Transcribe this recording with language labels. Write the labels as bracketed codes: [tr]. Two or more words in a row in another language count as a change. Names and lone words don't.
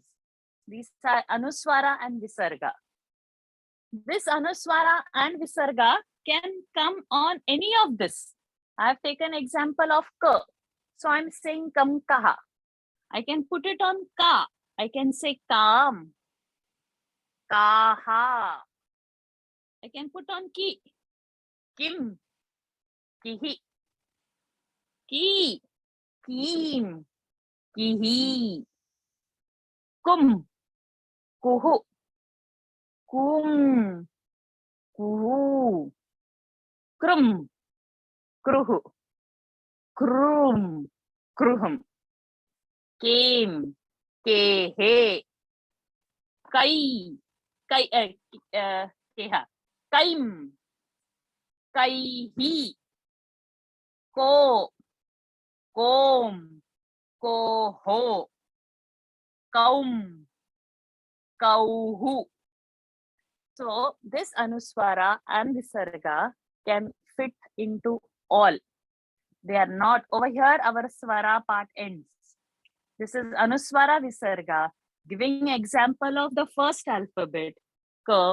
[en] These are anuswara and visarga. This anuswara and visarga can come on any of this. I have taken example of ka. So I'm saying kam kaha. I can put it on ka. I can say kam. Kaha. I can put on ki. Kim. [sa] Kihi. Ki. Kim. Kihi. Kum. Kuhu. Kum. Kuhu. Krum. Kruhu. Krum. Kruhum. Came. Kehe. Kai. Kai. Keha. Kaim. Kaihi. Ko. Kom. Koho. Kaum. Kauhu. [en] So this anuswara and visarga can fit into all. They are not over here. Our swara part ends. This is anuswara visarga, giving example of the first alphabet ka.